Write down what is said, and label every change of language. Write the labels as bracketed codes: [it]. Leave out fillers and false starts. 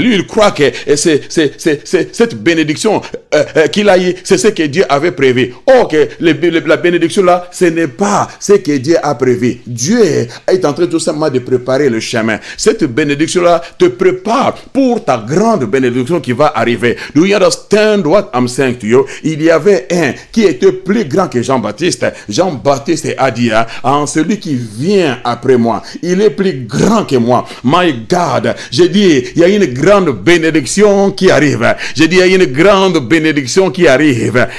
[fr] Lui, il croit que cette bénédiction qu'il a eu, c'est ce que Dieu avait prévu. Or, que la bénédiction là, ce n'est pas ce que Dieu a prévu. Dieu est en train tout simplement de préparer le chemin. Cette bénédiction là te prépare pour ta grande bénédiction qui va arriver. [en] Do you understand what I'm saying to you? [fr] Il y avait un qui était plus grand que Jean-Baptiste. Jean-Baptiste a dit, en celui qui vient après moi, il est plus grand que moi. [en] My God, [fr] j'ai dit, il y a une grande bénédiction qui arrive. J'ai dit, il y a une grande bénédiction qui qui arrive.